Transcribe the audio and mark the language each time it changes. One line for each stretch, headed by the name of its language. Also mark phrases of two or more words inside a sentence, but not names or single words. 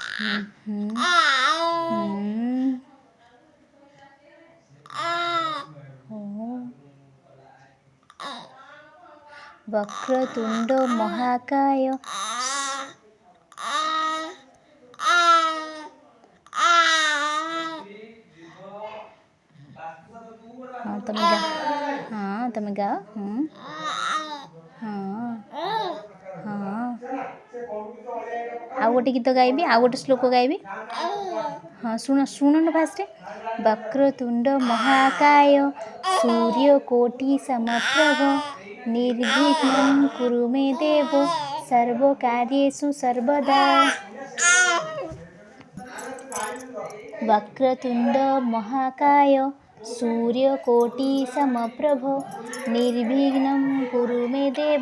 Sanskrit: वक्रतुंड महाकाय
Odia: ତମେ ଗାଅ। ଆଉ ଗୋଟେ ଗୀତ ଗାଇବି, ଆଉ ଗୋଟେ ଶ୍ଲୋକ ଗାଇବି। ଶୁଣ ଫାଷ୍ଟ।
Sanskrit: वक्रतुंड महाकाय सूर्यकोटि समप्रभ निर्विघ्नं कुरु मे देव सर्वकार्येषु सर्वदा। वक्रतुंड महाकाय सूर्यकोटिसमप्रभ निर्विघ्नं कुरु मे देव।